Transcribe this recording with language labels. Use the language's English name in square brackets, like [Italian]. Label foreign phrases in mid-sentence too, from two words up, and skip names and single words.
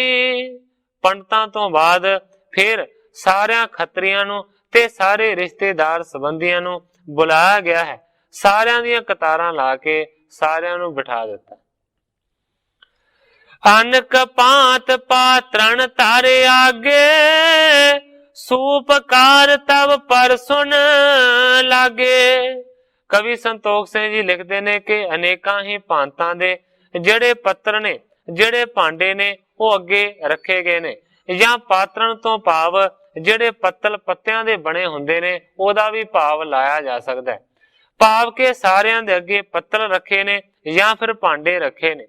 [Punjabi] ਪੰਡਿਤਾਂ ਤੋਂ ਬਾਅਦ ਫਿਰ ਸਾਰੀਆਂ ਖੱਤਰੀਆਂ ਨੂੰ ਤੇ ਸਾਰੇ ਰਿਸ਼ਤੇਦਾਰ ਸੰਬੰਧੀਆਂ ਨੂੰ ਬੁਲਾਇਆ ਗਿਆ ਹੈ। ਸਾਰੀਆਂ ਦੀਆਂ ਕਤਾਰਾਂ ਲਾ ਕੇ ਸਾਰੀਆਂ ਨੂੰ ਬਿਠਾ ਦਿੱਤਾ। [Hindi] अनक पांत पात्रण तारे आगे, सूपकार तब पर सुन लागे। [Punjabi] ਕਵੀ ਸੰਤੋਖ ਸਿੰਘ ਜੀ ਲਿਖਦੇ ਨੇ ਕਿ ਅਨੇਕਾਂ ਹੀ ਭਾਂਤਾਂ ਦੇ ਜਿਹੜੇ ਪੱਤਰ ਨੇ, ਜਿਹੜੇ ਭਾਂਡੇ ਨੇ ਉਹ ਅੱਗੇ ਰੱਖੇ ਗਏ ਨੇ, ਜਾਂ ਪਾਤ੍ਰਣ ਤੋਂ ਭਾਵ ਜਿਹੜੇ ਪੱਤਲ ਪੱਤੀਆਂ ਦੇ ਬਣੇ ਹੁੰਦੇ ਨੇ ਉਹਦਾ ਵੀ ਭਾਵ ਲਾਇਆ ਜਾ ਸਕਦਾ ਹੈ। ਭਾਵ ਕਿ ਸਾਰੀਆਂ ਦੇ ਅੱਗੇ ਪੱਤਲ ਰੱਖੇ ਨੇ ਜਾਂ ਫਿਰ ਭਾਂਡੇ ਰੱਖੇ ਨੇ।